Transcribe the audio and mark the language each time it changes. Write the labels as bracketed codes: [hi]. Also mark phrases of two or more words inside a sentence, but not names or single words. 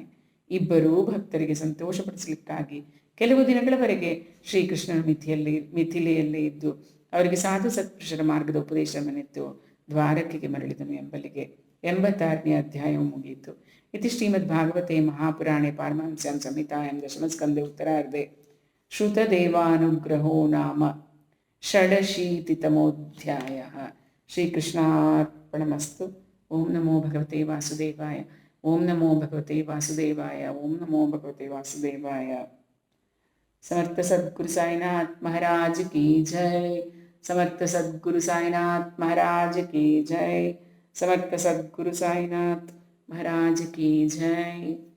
[kn] ಇಬ್ಬರೂ ಭಕ್ತರಿಗೆ ಸಂತೋಷಪಡಿಸಲಿಕ್ಕಾಗಿ ಕೆಲವು ದಿನಗಳವರೆಗೆ ಶ್ರೀಕೃಷ್ಣನ ಮಿಥಿಲೆಯಲ್ಲೇ ಇದ್ದು ಅವರಿಗೆ ಸಾಧು ಸತ್ಪುರುಷರ ಮಾರ್ಗದ ಉಪದೇಶವನ್ನಿತ್ತು ದ್ವಾರಕೆಗೆ ಮರಳಿದನು ಎಂಬಲ್ಲಿಗೆ 86ನೇ ಅಧ್ಯಾಯವು ಮುಗಿಯಿತು. [sa] ಇತಿ ಶ್ರೀಮದ್ ಭಾಗವತೆ ಮಹಾಪುರಾಣೆ ಪಾರಮಹಂಸ್ಯಾಂ ಸಂಹಿತಾಯಾಂ ದಶಮಸ್ಕಂದೆ ಉತ್ತರಾರ್ಧೆ ಶ್ರುತದೇವಾನುಗ್ರಹೋ ನಾಮ ಷಡಶೀತಿತಮೋಧ್ಯಾಯಃ. ಶ್ರೀಕೃಷ್ಣಾರ್ಪಣಮಸ್ತು. ಓಂ ನಮೋ ಭಗವತೆ ವಾಸುದೇವಾಯ. ಓಂ ನಮೋ ಭಗವತೆ ವಾಸುದೇವಾಯ. ಓಂ ನಮೋ ಭಗವತೆ ವಾಸುದೇವಾಯ. [hi] समर्थ सद्गुरु साईनाथ महाराज की जय. समर्थ सद्गुरु साईनाथ महाराज की जय. समर्थ सद्गुरु साईनाथ महाराज की जय.